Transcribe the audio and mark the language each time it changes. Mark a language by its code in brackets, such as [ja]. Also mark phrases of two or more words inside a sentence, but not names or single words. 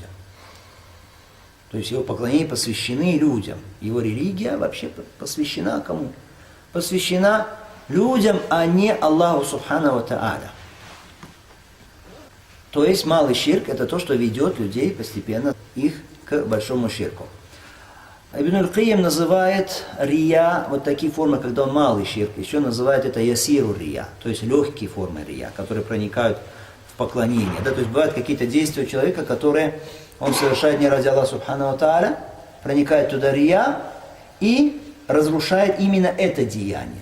[ru] То есть его поклонения посвящены людям. Его религия вообще посвящена кому? Посвящена людям, а не [ar] الله سبحانه وتعالى. [ru] То есть малый ширк – это то, что ведет людей постепенно их к большому ширку. Ибн аль-Кайим называет рия, вот такие формы, когда он малый ширк, еще называет это [ar] يسير الرياء, [ru] то есть легкие формы рия, которые проникают в поклонение. Да, то есть бывают какие-то действия у человека, которые он совершает не ради [ar] الله سبحانه وتعالى, [ru] проникает туда рия и разрушает именно это деяние.